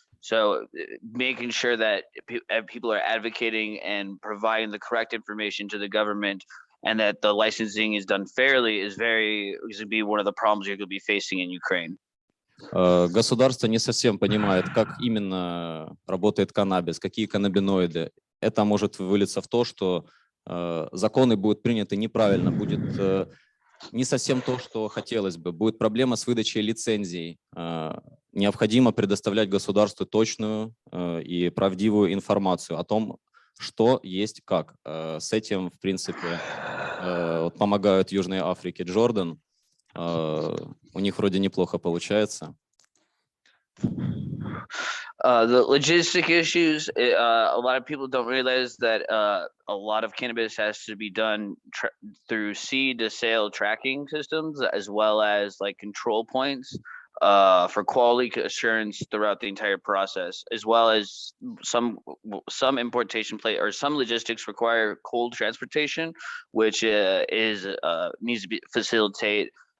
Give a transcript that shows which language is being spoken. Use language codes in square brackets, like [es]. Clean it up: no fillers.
[en] So making sure that people are advocating and providing the correct information to the government and that the licensing is done fairly is going to be one of the problems you're going to be facing in Ukraine. [ru] Государство не совсем понимает, как именно работает каннабис, какие каннабиноиды. Это может вылиться в то, что законы будут приняты неправильно, будет не совсем то, что хотелось бы. Будет проблема с выдачей лицензий. Необходимо предоставлять государству точную и правдивую информацию о том, что есть как. С этим, в принципе, помогают Южной Африке Джордан. У них вроде неплохо получается. [en] The logistic issues, a lot of people don't realize that a lot of cannabis has to be done through seed to sale tracking systems, as well as like control points for quality assurance throughout the entire process, as well as some importation or some logistics require cold transportation, which needs to be facilitate